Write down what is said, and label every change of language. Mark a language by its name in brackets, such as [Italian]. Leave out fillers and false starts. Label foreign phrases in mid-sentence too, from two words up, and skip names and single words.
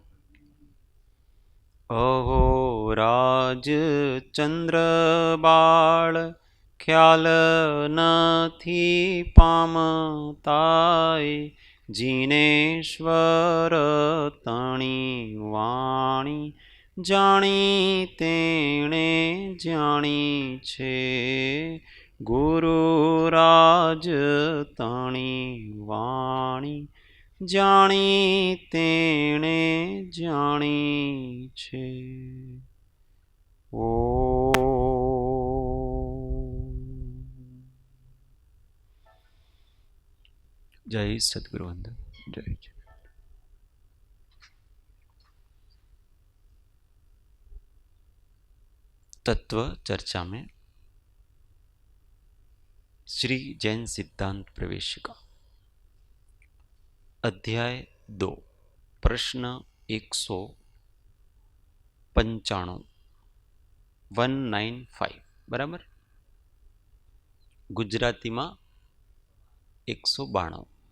[Gujarati] અહો રાજ ચંદ્ર બાળ ખ્યાલ નથી પામતાય, જિનેશ્વર તણી વાણી જાણી તેણે જાણી છે। ગુરુરાજ તણી વાણી જાણી તેણે જાણી છે। ઓ જય સદ્ગુરુ વંદન। જય જય। [Hindi] तत्व चर्चा में श्री जैन सिद्धांत प्रवेशिका अध्याय 2 प्रश्न 195 195 बराबर, गुजराती में 192।